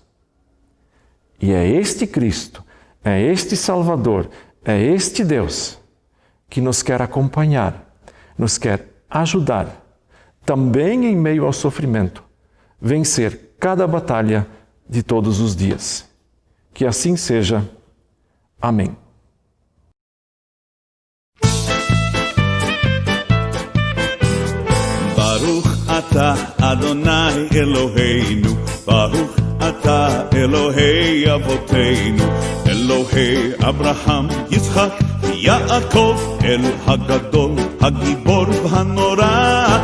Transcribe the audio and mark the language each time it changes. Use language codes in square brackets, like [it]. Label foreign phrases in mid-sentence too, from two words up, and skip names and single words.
[pt] E é este Cristo, é este Salvador, é este Deus que nos quer acompanhar, nos quer ajudar, também em meio ao sofrimento, vencer cada batalha de todos os dias. Que assim seja. Amém. [he] ברוך אתה אדוני אלוהינו, ברוך אתה אלוהי אבותינו, אלוהי אברהם, יצחק, יעקב, אל הגדול, הגבור והנורא.